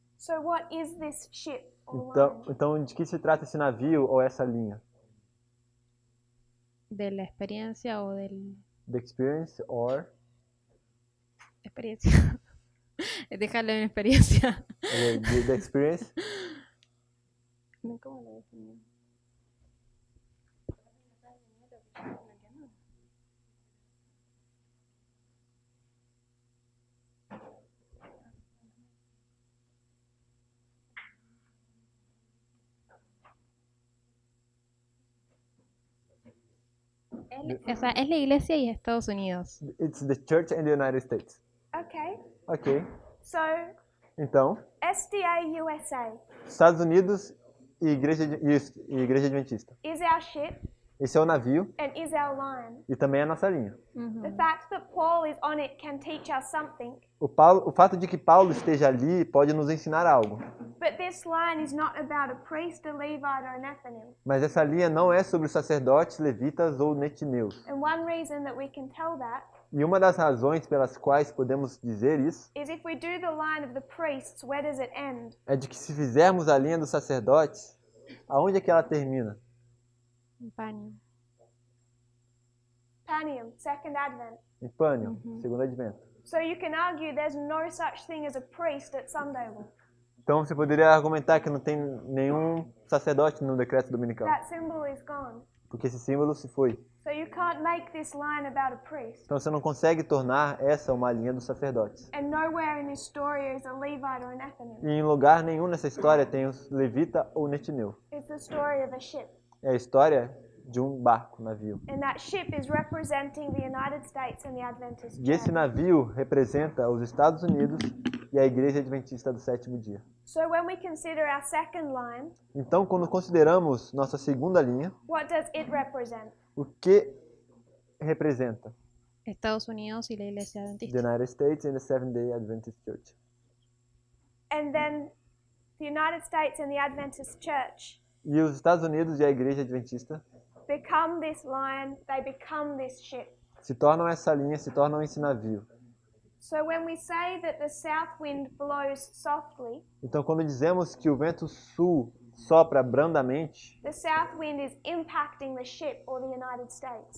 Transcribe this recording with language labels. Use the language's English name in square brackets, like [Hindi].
[English] So what is this ship or line? [Portuguese] Então, de que se trata esse navio ou essa linha? [Spanish] De la experiencia o del... [English] The experience or [Spanish] Experiencia. Dejarlo en experiencia. [English] the experience? [Spanish] ¿Cómo lo definí? O sea, es la iglesia y Estados Unidos. [English] It's the church and the United States. Okay. Ok. So [Portuguese] Então, [English] SDA USA [Portuguese] Estados Unidos e Igreja Adventista. [English] is our ship [Portuguese] Esse é o navio [English] and is our line. [Portuguese] e também é a nossa linha. [English] The fact that Paul is on it can teach us something, [Portuguese] O fato de que Paulo esteja ali pode nos ensinar algo. [English] but this line is not about a priest, a Levite, or a Nethinim. [Portuguese] Mas essa linha não é sobre os sacerdotes, levitas ou netineus. [English] And one reason that we can tell that [Portuguese] E uma das razões pelas quais podemos dizer isso [English] is if we do the line of the priests, where does it end? [Portuguese] é de que se fizermos a linha dos sacerdotes, aonde é que ela termina? [Spanish] Un paño. [English] Panium, second advent. [Portuguese] Em Pânion, segundo advento. [English] So you can argue there's no such thing as a priest at Sunday. [Portuguese] Então você poderia argumentar que não tem nenhum sacerdote no decreto dominical, [English] That symbol is gone. [Portuguese] porque esse símbolo se foi. [English] So you can't make this line about a priest. [Portuguese] Então você não consegue tornar essa uma linha dos sacerdotes. [English] And nowhere in this story is a Levite or a Nethinim. [Portuguese] E em lugar nenhum nessa história tem os levita ou netineu. [English] It's the story of a ship. [Portuguese] É a história de um barco, navio. [English] And that ship is representing the United States and the Adventist [Portuguese] E esse [English] Church. [Portuguese] navio representa os Estados Unidos e a Igreja Adventista do Sétimo Dia. [English] So when we consider our second line, [Portuguese] Então, quando consideramos nossa segunda linha, [English] what does it represent? [Portuguese] o que representa? [Spanish] Estados Unidos y la Iglesia [English] The [Spanish] Adventista. [English] United States and the Seventh-day Adventist Church. And then the United States and the Adventist Church [Portuguese] E os Estados Unidos e a Igreja Adventista [English] become this line, they become this ship. [Portuguese] se tornam essa linha, se tornam esse navio. [English] So when we say that the south wind blows softly, [Portuguese] Então, quando dizemos que o vento sul sopra brandamente, [English] the south wind is impacting the ship or the United States.